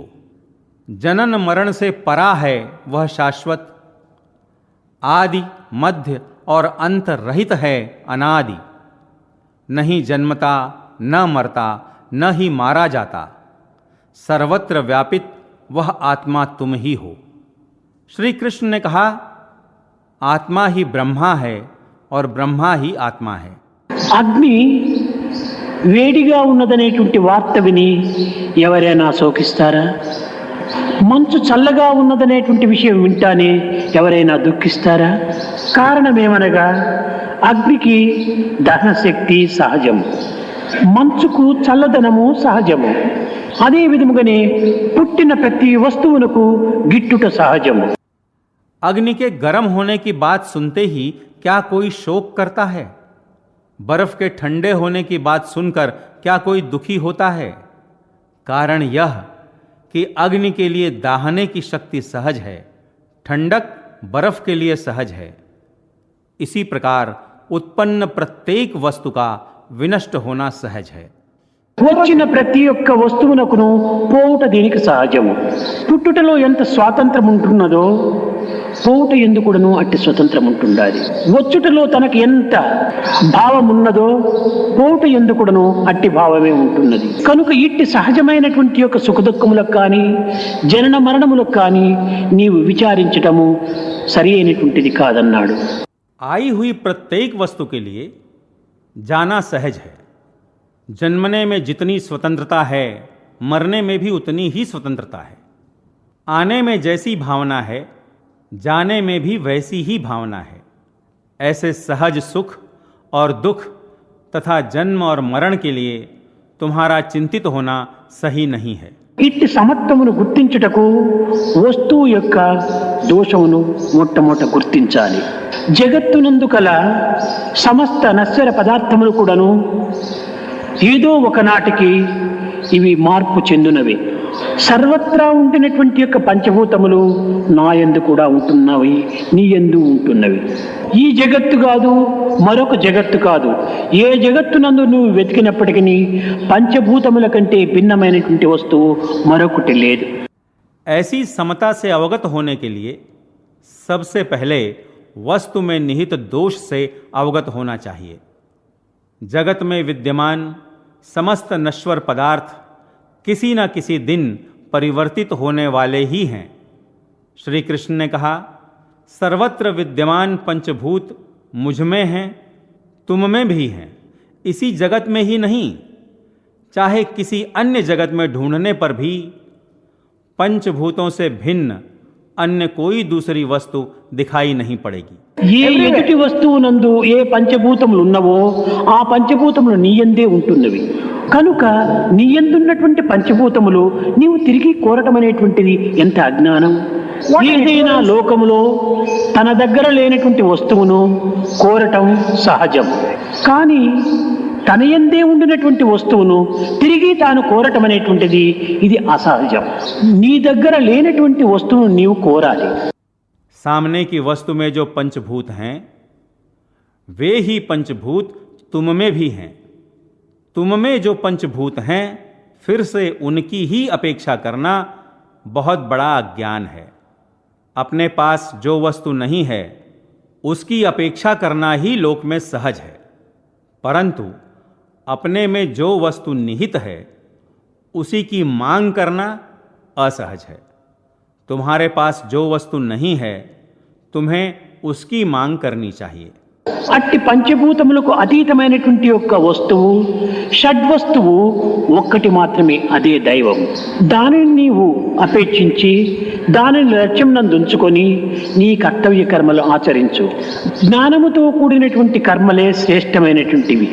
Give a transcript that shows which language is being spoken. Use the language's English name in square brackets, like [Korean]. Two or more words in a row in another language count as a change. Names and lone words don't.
[Hindi] जनन मरण से परा है वह शाश्वत, आदि मध्य और अंत रहित है, अनादि। नहीं जन्मता न मरता न ही मारा जाता, सर्वत्र व्यापित वह आत्मा तुम ही हो। श्री कृष्ण ने कहा, आत्मा ही ब्रह्मा है और ब्रह्मा ही आत्मा है। [Telugu] అగ్ని వేడిగా ఉన్నదనేటువంటి వార్త విని ఎవరైనా శోకిస్తారా? మంచు చల్లగా ఉన్నదనేటువంటి విషయం వింటానే ఎవరైనా దుఃఖిస్తారా? కారణమేమనగా అగ్నికి దహన శక్తి సహజము, మంచుకు చల్లదనము సహజము. అదే విధముగానే పుట్టిన ప్రతి వస్తువునకు గిట్టుట సహజము. [Hindi] अग्नि के गर्म होने की बात सुनते ही क्या कोई शोक करता है? बर्फ के ठंडे होने की बात सुनकर क्या कोई दुखी होता है? कारण यह कि अग्नि के लिए दाहने की शक्ति सहज है, ठंडक बर्फ के लिए सहज है। इसी प्रकार उत्पन्न प्रत्येक वस्तु का विनष्ट होना सहज है। [Telugu] వచ్చిన ప్రతి ఒక్క వస్తువునకును పోవుట దీనికి సహజము. పుట్టుటలో ఎంత స్వాతంత్రం ఉంటున్నదో పోవుట ఎందుకును అట్టి స్వతంత్రం ఉంటుండాలి. వచ్చుటలో తనకు ఎంత భావం ఉన్నదో పోవుట ఎందుకును అట్టి భావమే ఉంటున్నది. కనుక ఇట్టి సహజమైనటువంటి యొక్క సుఖ దుఃఖములకు కానీ జనన మరణములకు కానీ నీవు విచారించటము సరి అయినటువంటిది కాదన్నాడు. [Hindi] आई हुई प्रत्येक वस्तु के लिए जाना सहज है। जन्मने में जितनी स्वतंत्रता है, मरने में भी उतनी ही स्वतंत्रता है। आने में जैसी भावना है, जाने में भी वैसी ही भावना है। ऐसे सहज सुख और दुख तथा जन्म और मरण के लिए तुम्हारा चिंतित होना सही नहीं है। [Telugu] ఇట్టి సమత్వమును గుర్తించుటకు వస్తువు యొక్క దోషమును మొట్టమొదట గుర్తించాలి. జగత్తునందు కల సమస్త నశ్వర పదార్థములు కూడాను ఏదో ఒకనాటికి ఇవి మార్పు చెందునవి. సర్వత్రా ఉండినటువంటి యొక్క పంచభూతములు నా యందు కూడా ఉంటున్నవి, నీ యందు ఉంటున్నవి. ఈ జగత్తు కాదు, మరొక జగత్తు కాదు. ఏ జగత్తునందు నువ్వు వెతికినప్పటికీ పంచభూతముల కంటే భిన్నమైనటువంటి వస్తువు మరొకటి లేదు. [Hindi] ऐसी समता से अवगत होने के लिए सबसे पहले वस्तु में निहित दोष से अवगत होना चाहिए। जगत में विद्यमान समस्त नश्वर पदार्थ किसी न किसी दिन परिवर्तित होने वाले ही हैं। श्री कृष्ण ने कहा, सर्वत्र विद्यमान पंचभूत मुझ में हैं, तुम में भी हैं, इसी जगत में ही नहीं, चाहे किसी अन्य जगत में ढूंढने पर भी पंचभूतों से भिन्न अन्य कोई दूसरी वस्तु दिखाई नहीं पड़ेगी। [Telugu] ఏ ఎదుటి వస్తువునందు ఏ పంచభూతములు ఉన్నవో ఆ పంచభూతములు నీయందే ఉంటున్నవి కనుక నీయందున్నటువంటి పంచభూతములు నీవు తిరిగి కోరటం అనేటువంటిది ఎంత అజ్ఞానం. ఏదైనా లోకములో తన దగ్గర లేనటువంటి వస్తువును కోరటం సహజం, కానీ తన యందే ఉండినటువంటి వస్తువును తిరిగి తాను కోరటం అనేటువంటిది ఇది అసహజం. నీ దగ్గర లేనటువంటి వస్తువును నీవు కోరాలి. [Hindi] सामने की वस्तु में जो पंचभूत हैं वे ही पंचभूत तुम में भी हैं. तुम में जो पंचभूत हैं फिर से उनकी ही अपेक्षा करना बहुत बड़ा अज्ञान है. अपने पास जो वस्तु नहीं है उसकी अपेक्षा करना ही लोक में सहज है, परंतु अपने में जो वस्तु निहित है उसी की मांग करना असहज है. तुम्हारे पास जो वस्तु नहीं है तुम्हें उसकी मांग करनी चाहिए. [Telugu] అట్టి పంచభూతములకు అతీతమైనటువంటి యొక్క వస్తువు షడ్వస్తువు ఒక్కటి మాత్రమే, అదే దైవం. దానిని నీవు అపేక్షించి దానిని లక్ష్యం నందు ఉంచుకొని నీ కర్తవ్య కర్మలు ఆచరించు. జ్ఞానముతో కూడినటువంటి కర్మలే శ్రేష్టమైనటువంటివి.